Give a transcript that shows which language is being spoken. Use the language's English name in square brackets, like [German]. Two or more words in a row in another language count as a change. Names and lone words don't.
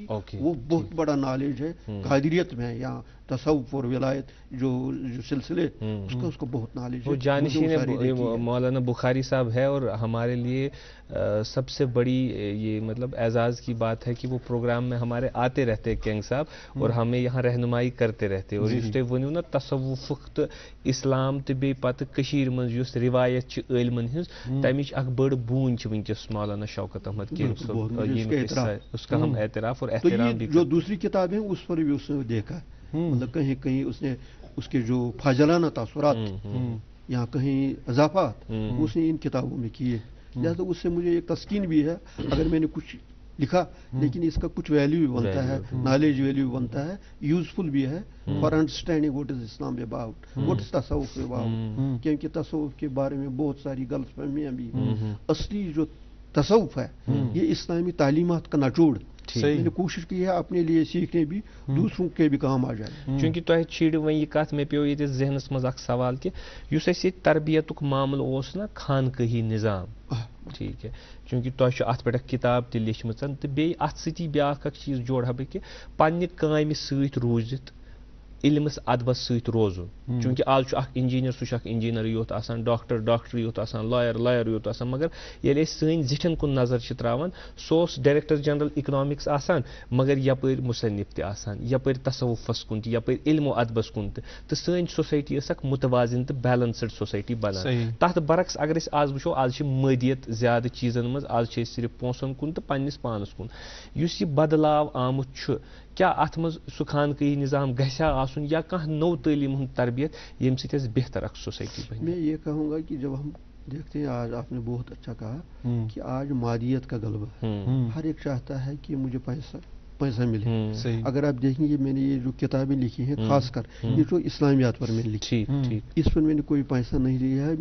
[Hindi] वो बहुत बड़ा नॉलेज है कादरियत में या तसव्वुफ और विलायत जो सिलसिले, उसको बहुत नॉलेज है। वो जानशीन मौलाना बुखारी साहब है, और हमारे लिए सबसे बड़ी ये मतलब एजाज़ की बात है कि वो प्रोग्राम में हमारे आते रहते हैं केंग साहब, और हमें यहाँ रहनुमाई करते रहते हैं। [Kashmiri] और इस तुम वनो ना तसव्वुफ तो इस्लाम तो बे पत कशीर मज युस रिवायत इल्मन हिंस, तमिच अख बड़ बून वनकस मौलाना शौकत अहमद केंग साहब, [Hindi] उसका हम एतराफ़ और एहतराम भी। जो दूसरी किताब है उस पर भी उसने देखा, मतलब कहीं कहीं उसने उसके जो फाजलाना तासुरात या कहीं इजाफात उसने इन किताबों में किए। लिहाजा उससे मुझे एक तस्कीन भी है, अगर मैंने कुछ लिखा लेकिन इसका कुछ वैल्यू भी बनता है, [English] knowledge value [Hindi] बनता है, यूजफुल भी है [English] for understanding what is Islam about, what is tasawwuf about. [Hindi] क्योंकि तसव्वुफ के बारे में बहुत सारी गलतफहमियां भी हैं। असली जो तसव्वुफ है ये इस्लामी तालीमात का निचोड़। मैंने कोशिश की है अपने लिए सीखने भी, दूसरों के भी काम आ जाए। [Kashmiri] चूंकि तुह छीड़ वन यह कत मे पे ये जहनस मज सवाल कि युस अस तरबियतुक मामल ओस ना खानकही निज़ाम, [Hindi] ठीक है, [Kashmiri] चूंकि तुह अत पे किताब ते लिखमच, तो बे अत सती ब्याख चीज जोड़ा बह कि पन्ने कामि सत रूजित इल्मस अदबस सत रोजुन। चूंकि आज इंजीनियर सह इंजीनियर योत आसान, डॉक्टर योत आसान, लॉयर योत आसान, मगर ये सन जिठन कुन नजर त्रावान सोस [English] director general economics [Kashmiri] आसान, मगर यपर मुसन्निफ ते आसान, यपर तसव्वुफस कुन ते, यपर इल्मो अदबस कुन ते, तो सन सोसाइटी यसक मुतवाजिन तो [English] balanced society [Kashmiri] बनान। तथ बरक्स अगर आज वुचो आज मदियत ज्यादा चीजन मज, आज सिर्फ पोंसन कुन तो पन्निस पानस कुन। युस ये बदलाव आमुत छु, क्या अत मज सु खानकही निज़ाम गछा आसुन या कह नौ तालीम हूं तरबियत यम से बेहतर अख सोसाइटी बन। [Hindi] मैं ये कहूँगा कि जब हम देखते हैं, आज आपने बहुत अच्छा कहा कि आज मादियत का गलबा, हर एक चाहता है कि मुझे पैसा मिले। अगर आप देखेंगे मैंने ये जो किताबें लिखी हैं, खासकर ये जो इस्लामियात पर मैंने लिखी, इस पर मैंने कोई पैसा नहीं लिया है।